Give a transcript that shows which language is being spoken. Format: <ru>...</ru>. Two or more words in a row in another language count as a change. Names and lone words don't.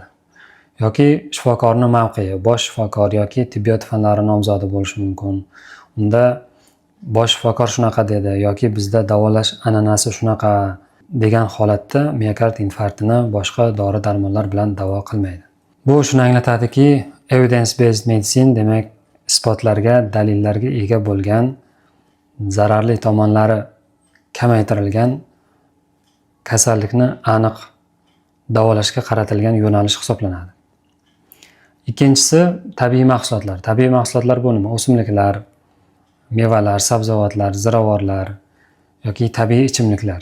<uz>Yoki shifokorning mavqei, bosh shifokor yoki tibbiyot fanlari nomzodi bo'lishi mumkin. Unda bosh shifokor shunaqa dedi yoki bizda davolash an'anasi shunaqa degan holatda miokard infarktini boshqa dori-darmonlar bilan davo qilmaydi. Bu shuni anglatadiki,</uz> <en>evidence based medicine</en> <uz>demak isbotlarga, dalillarga ega bo'lgan, zararli tomonlari kamaytirilgan, kasallikni aniq davolashga qaratilgan yo'nalish hisoblanadi. Ikkinchisi tabiiy mahsulotlar. Tabiiy mahsulotlar bu nima? O'simliklar, mevalar, sabzavotlar, ziravorlar yoki tabiiy ichimliklar.</uz>